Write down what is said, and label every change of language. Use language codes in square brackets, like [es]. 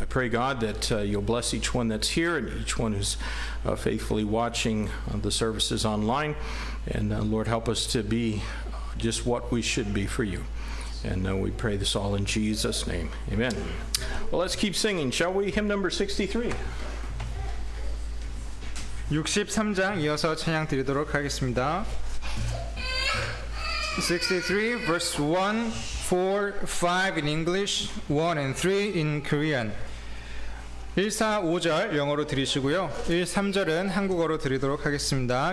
[en] I pray, God, that you'll bless each one that's here and each one who's faithfully watching the services online. And Lord, help us to be just what we should be for you. And we pray this all in Jesus' name. Amen. Well, let's keep singing, shall we? Hymn number 63. [ko] 63장 이어서 찬양 드리도록 하겠습니다. [en] 63 verse 1, 4, 5 in English, 1 and 3 in Korean. [ko] 1, 4, 5절 영어로 드리시고요. 1, 3절은 한국어로 드리도록 하겠습니다.